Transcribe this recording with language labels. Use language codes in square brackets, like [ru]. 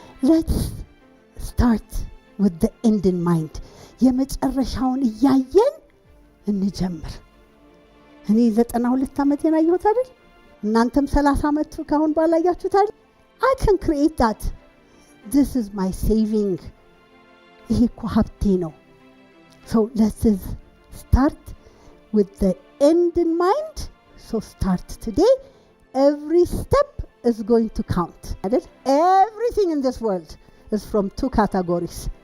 [en] Let's start with the end in mind. [am] የመጨረሻውን እያየን እንጀምር። እኔ 92 ዓመቴን አየሁት አይደል? እናንተም 30 ዓመት ካሁን በኋላ አያችሁት አይደል? [en] I can create that. This is my saving. [am] ይሄ እኮ ሀብቴ ነው። [en] So let's start with the end in mind. So start today. Every step is going to count. Everything in this world is from 2 categories.